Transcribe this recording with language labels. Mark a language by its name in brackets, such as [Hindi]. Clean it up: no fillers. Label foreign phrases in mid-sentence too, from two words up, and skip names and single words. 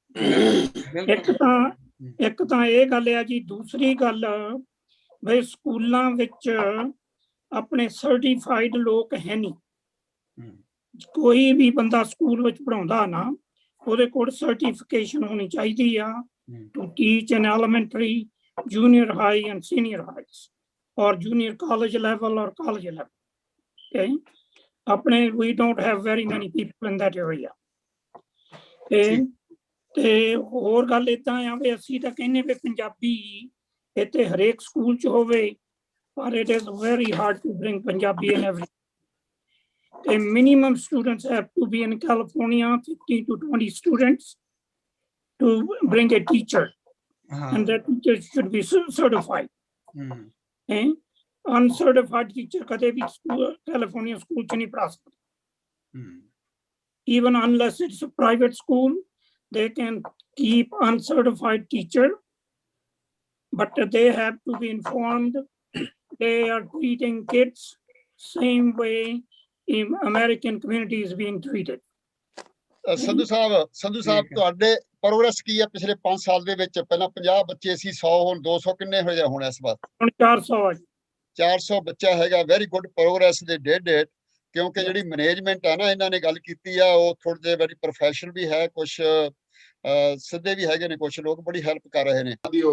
[Punjabi] ਇੱਕ ਤਾਂ ਇਹ ਗੱਲ ਆ ਜੀ। ਦੂਸਰੀ ਗੱਲ ਬਈ ਸਕੂਲਾਂ ਵਿੱਚ ਆਪਣੇ ਸਰਟੀਫਾਈਡ ਲੋਕ ਹੈ ਨਹੀਂ। ਕੋਈ ਵੀ ਬੰਦਾ ਸਕੂਲ ਵਿੱਚ ਪੜ੍ਹਾਉਂਦਾ ਨਾ, ਉਹਦੇ ਕੋਲ ਸਰਟੀਫਿਕੇਸ਼ਨ ਹੋਣੀ ਚਾਹੀਦੀ ਆ [English] to teach in elementary, junior high and senior highs or junior college level or college level. Okay, ਆਪਣੇ we don't have very many people in that area. [Punjabi] ਤੇ ਹੋਰ ਗੱਲ ਏਦਾਂ ਆ ਵੀ ਅਸੀਂ ਤਾਂ ਕਹਿੰਦੇ ਵੀ ਪੰਜਾਬੀ ਇੱਥੇ ਹਰੇਕ ਸਕੂਲ 'ਚ ਹੋਵੇ, ਪਰ [English] it is very hard to bring Punjabi in every. The minimum students have to be in California, 15 to 20 students to bring a teacher. And that teacher should be certified. And uncertified teacher [Punjabi] kade bhi California school ch nahi padha sakde. [English] Even unless it's a private school, they can keep uncertified teacher, but they have to be informed they are treating kids same way in American community is being treated. [Punjabi] ਸੰਧੂ ਸਾਹਿਬ ਤੁਹਾਡੇ ਪ੍ਰੋਗਰੈਸ ਕੀ ਹੈ ਪਿਛਲੇ 5 ਸਾਲ ਦੇ ਵਿੱਚ? ਪਹਿਲਾਂ 50 ਬੱਚੇ ਸੀ, 100 ਹੁਣ 200, ਕਿੰਨੇ ਹੋ ਜਾ ਹੁਣ ਇਸ ਵਾਰ? ਹੁਣ 400 ਆ ਜੀ। 400 ਬੱਚਾ ਹੈਗਾ। [English] very good progress the date. [Punjabi] ਕਿਉਂਕਿ ਜਿਹੜੀ ਮੈਨੇਜਮੈਂਟ ਹੈ ਨਾ, ਇਹਨਾਂ ਨੇ ਗੱਲ ਕੀਤੀ ਆ, ਉਹ ਥੋੜੇ ਜਿਹੇ [English] very professional [Punjabi] ਵੀ ਹੈ, ਕੁਝ ਸਿੱਧੇ ਵੀ ਹੈਗੇ ਨੇ, ਕੁਝ ਲੋਕ ਬੜੀ ਹੈਲਪ ਕਰ ਰਹੇ ਨੇ।